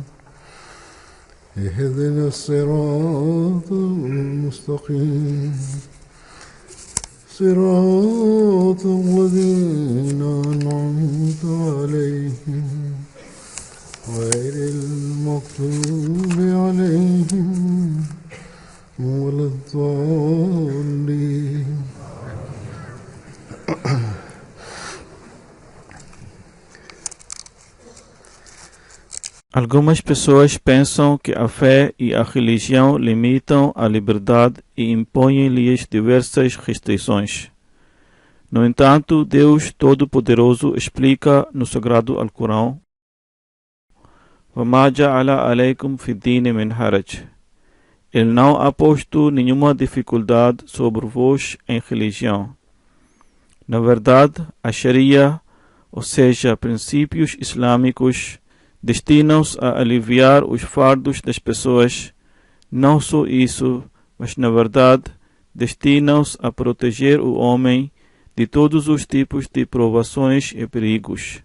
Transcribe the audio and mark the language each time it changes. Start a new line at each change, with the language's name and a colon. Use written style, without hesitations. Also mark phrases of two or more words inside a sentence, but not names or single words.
Arabic: اهدنا الصراط المستقيم صراط الذين أنعمت عليهم غير المغضوب عليهم ولا الضالين.
Portuguese: Algumas pessoas pensam que a fé e a religião limitam a liberdade e impõem-lhes diversas restrições. No entanto, Deus Todo-Poderoso explica no Sagrado Alcorão:
Arabic: وَمَا جَعَلَ عَلَيْكُمْ فِي الدِّينِ مِنْ حَرَجٍ.
Portuguese: Ele não ha posto nenhuma dificuldade sobre vós em religião. Na verdade, a Sharia, ou seja, princípios islâmicos, destinam-se a aliviar os fardos das pessoas. Não só isso, mas na verdade destinam-se a proteger o homem de todos os tipos de provações e perigos.